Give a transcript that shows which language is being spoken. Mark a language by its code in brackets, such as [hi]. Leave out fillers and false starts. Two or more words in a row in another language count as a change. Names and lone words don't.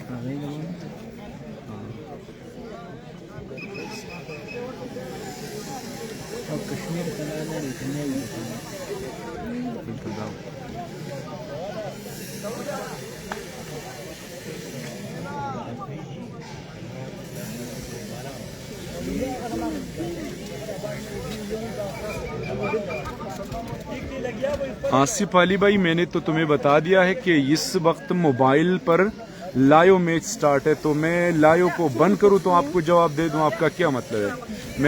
[ps] او کشمیر ته لاړل چې نه وي دلته دا [ur] آصف علی بھائی، میں نے تو تمہیں بتا دیا ہے کہ اس وقت موبائل پر [en] live match start [ur] ہے، تو میں لائیو کو بند کروں تو آپ کو جواب دے دوں، آپ کا کیا مطلب ہے?